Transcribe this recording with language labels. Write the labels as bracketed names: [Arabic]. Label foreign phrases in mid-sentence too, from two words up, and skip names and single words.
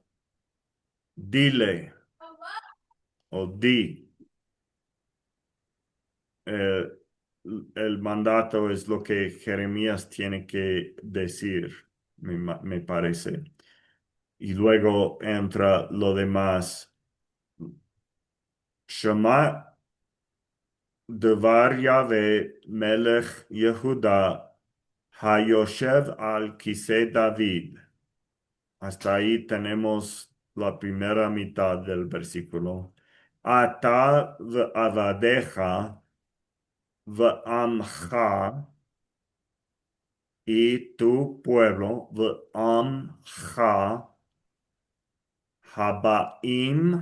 [Spanish] Dile o di. Eh, el mandato es lo que Jeremías tiene que decir, me parece. Y luego entra lo demás. [Hebrew] שמע דבר יהוה מלך יהודה היושב על כסא דוד. Hasta ahí tenemos la primera mitad del versículo. אתה ועבדיך ועמך [Spanish] y tu pueblo [Hebrew] ועמך הבאים.